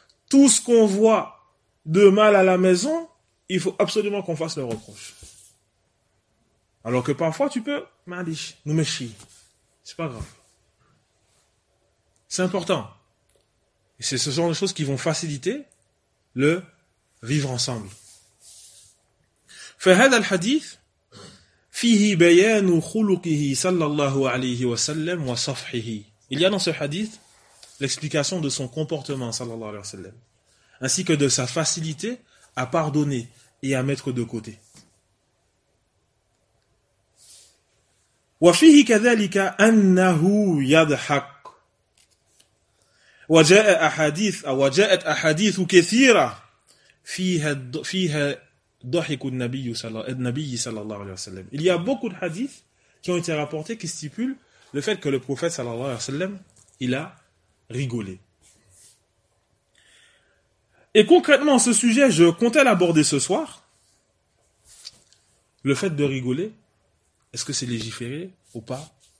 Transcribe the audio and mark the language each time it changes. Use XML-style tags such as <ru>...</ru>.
<fr>Tout ce qu'on voit de mal à la maison, il faut absolument qu'on fasse le reproche. Alors que parfois, tu peux, malish, nous me chie. C'est pas grave. C'est important. Et c'est ce genre de choses qui vont faciliter le vivre ensemble.</fr> <ar>فهذا الحديث فيه بيان خلقه صلى الله عليه وسلم وصفحه.</ar> <fr>Il y a dans ce hadith l'explication de son comportement, sallallahu alayhi wa sallam, ainsi que de sa facilité à pardonner et à mettre de côté.</fr> <ar>وفيه كذلك أنه يضحك وجاءت أحاديث كثيرة فيها ضحك النبي صلى الله عليه وسلم.</ar> <fr>Il y a beaucoup de hadiths qui ont été rapportés qui stipulent le fait que le prophète</fr> <ar>صلى الله عليه وسلم</ar> <fr>il a rigolé. Et concrètement, ce sujet, je comptais l'aborder ce soir. Le fait de rigoler, est-ce que c'est légiféré ou pas?</fr>